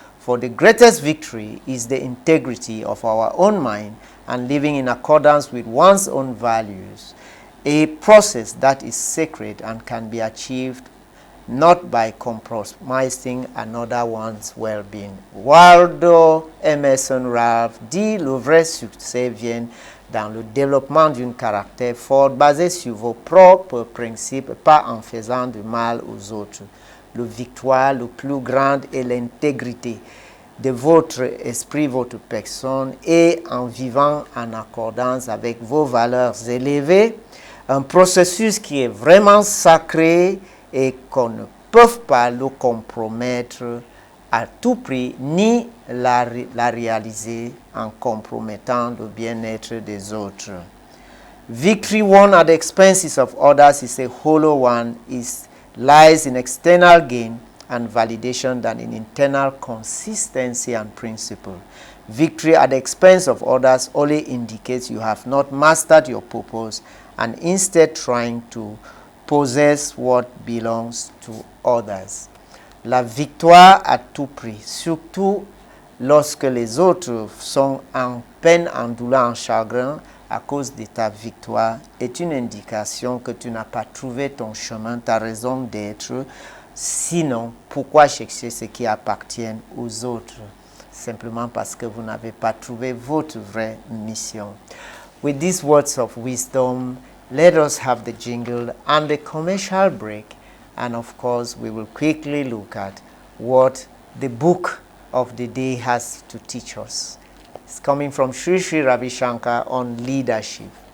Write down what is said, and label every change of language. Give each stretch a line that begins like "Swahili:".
English: For the greatest victory is the integrity of our own mind and living in accordance with one's own values, a process that is sacred and can be achieved not by compromising another one's well-being.
French: Waldo Emerson Ralph dit le vrai succès vient dans le développement d'un caractère fort basé sur vos propres principes, pas en faisant du mal aux autres. La victoire le plus grande est l'intégrité de votre esprit, votre personne, et en vivant en accordance avec vos valeurs élevées, un processus qui est vraiment sacré et qu'on ne peut pas le compromettre à tout prix, ni la réaliser en compromettant le bien-être des autres.
English: Victory won at the expenses of others is a hollow one. It lies in external gain and validation than in internal consistency and principle. Victory at the expense of others only indicates you have not mastered your purpose and instead trying to possess what belongs to others.
French: La victoire à tout prix, surtout lorsque les autres sont en peine, en douleur, en chagrin à cause de ta victoire, est une indication que tu n'as pas trouvé ton chemin, ta raison d'être. Sinon, pourquoi chercher ce qui appartient aux autres? Simplement parce que vous n'avez pas trouvé votre vraie mission.
English: With these words of wisdom, let us have the jingle and the commercial break. And of course, we will quickly look at what the book of the day has to teach us. It's coming from Sri Sri Ravi Shankar on leadership.